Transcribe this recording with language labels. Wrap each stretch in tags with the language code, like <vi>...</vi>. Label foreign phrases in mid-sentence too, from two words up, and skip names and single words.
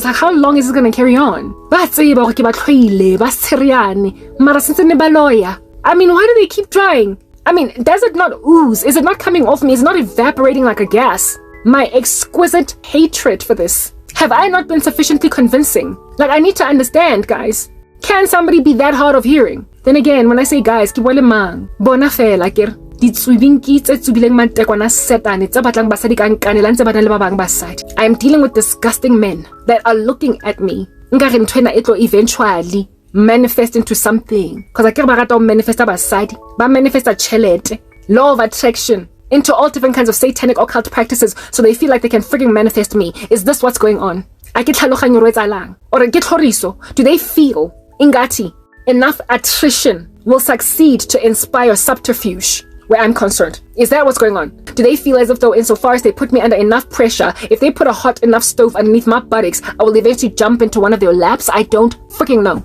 <en>Like, how long is this gonna carry on? I mean, why do they keep trying? I mean, does it not ooze? Is it not coming off me? Is it not evaporating like a gas? My exquisite hatred for this. Have I not been sufficiently convincing? Like, I need to understand, guys. Can somebody be that hard of hearing? Then again, when I say guys,</en> <tn>ki bole mang. Bona fela kere.</tn> <en>I am dealing with disgusting men that are looking at me. Eventually manifest into something. Because I care about manifest abasadi.</en> <tn>Ba manifest a chelete.</tn> <en>Law of attraction. Into all different kinds of satanic occult practices so they feel like they can frigging manifest me. Is this what's going on?</en> <tn>A ke tlhaloganyo re tsalang or ke tlhoriso?</tn> <en>Do they feel ingati enough attrition will succeed to inspire subterfuge where I'm concerned? Is that what's going on? Do they feel as if though insofar as they put me under enough pressure, if they put a hot enough stove underneath my buttocks, I will eventually jump into one of their laps? I don't freaking know.</en>